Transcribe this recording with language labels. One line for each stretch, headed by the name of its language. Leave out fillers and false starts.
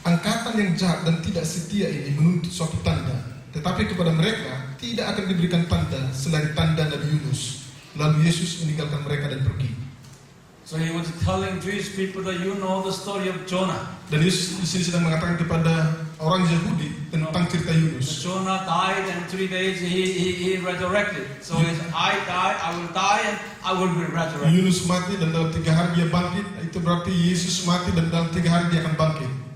Indonesian: Angkatan yang jahat dan tidak setia ini menuntut suatu tanda. Tetapi kepada mereka tidak akan diberikan tanda selain tanda Nabi Yunus. Lalu Yesus meninggalkan mereka dan pergi.
English: So he was telling Jewish people that you know the story of Jonah.
Indonesian: Dan Yesus di sini sedang mengatakan kepada orang Yahudi tentang cerita Yunus.
English: Jonah died and 3 days he resurrected. So it's, I die, I will die, and I will be resurrected.
Indonesian: Yunus mati dan dalam 3 hari dia bangkit. Itu berarti Yesus mati dan dalam 3 hari dia akan bangkit.